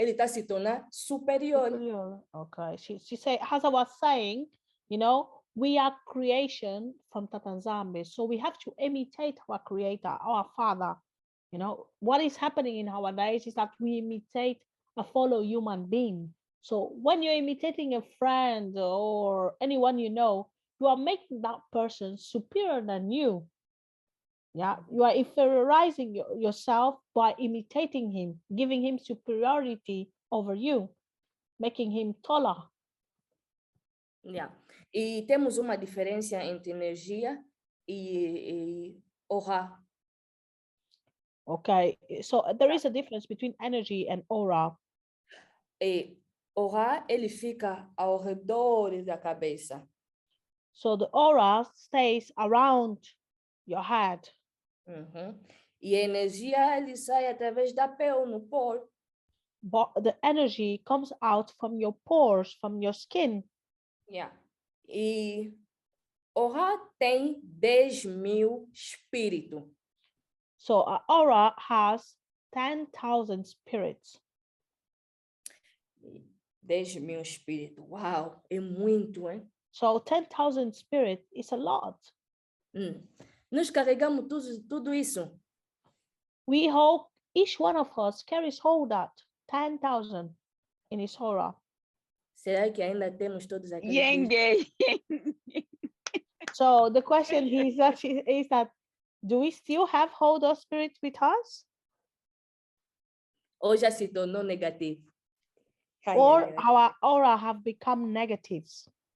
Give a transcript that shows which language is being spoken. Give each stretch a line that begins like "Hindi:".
Portuguese: Ele está se tornar superior.
English: Okay. She said, as I was saying, we are creation from Yah Nzambe, so we have to imitate our creator, our father. What is happening in our days is that we imitate a fellow human being. So when you're imitating a friend or anyone you are making that person superior than you. Yeah, you are inferiorizing yourself by imitating him, giving him superiority over you, making him taller. Yeah.
Portuguese: E temos uma diferença entre energia e aura.
English: Okay, so there is a difference between energy and aura.
Portuguese: E aura, ele fica ao redor da cabeça.
English: So the aura stays around your head.
Portuguese: E a energia, ele sai através da pele, no poro.
English: But the energy comes out from your pores, from your skin.
Portuguese: Yeah. E aura tem 10.000 espíritos.
English: So an aura has 10,000 spirits.
Portuguese: 10.000 espíritos. Uau, é muito, hein?
English: So 10,000 spirits is a lot.
Portuguese: Nós carregamos tudo isso.
English: Each one of us carries all that 10,000 in his aura.
Portuguese: Será que ainda temos todos aqueles?
English: So the question is that do we still have all those spirits with us?
Portuguese: Ou já se tornou negativo?
English: Or our aura have become negatives?